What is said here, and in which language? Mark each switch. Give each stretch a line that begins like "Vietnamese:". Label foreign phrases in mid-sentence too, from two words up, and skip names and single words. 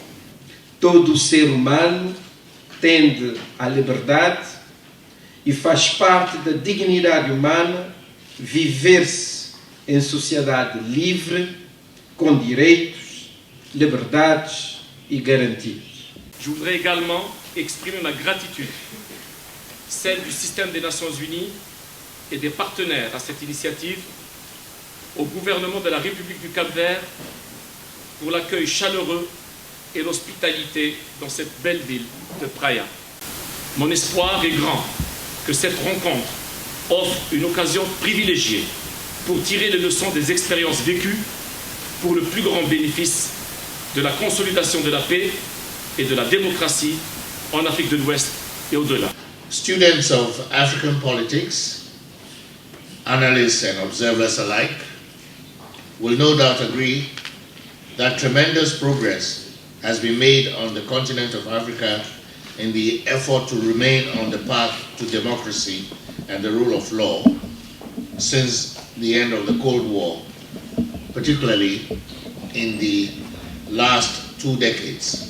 Portuguese: Todo ser humano tende à liberdade e faz parte da dignidade humana viver-se em sociedade livre, com direitos, liberdades e garantias.
French: Je voudrais également exprimer ma gratitude, celle du système des Nations Unies et des partenaires à cette initiative, au gouvernement de la République du Cap-Vert pour l'accueil chaleureux et l'hospitalité dans cette belle ville de Praia. Mon espoir est grand que cette rencontre offre une occasion privilégiée pour tirer les leçons des expériences vécues pour le plus grand bénéfice de la consolidation de la paix et de la démocratie en Afrique de l'Ouest et au-delà.
English: Students of African politics, analysts and observers alike, will no doubt agree that tremendous progress has been made on the continent of Africa in the effort to remain on the path to democracy and the rule of law since the end of the Cold War, particularly in the last 2 decades.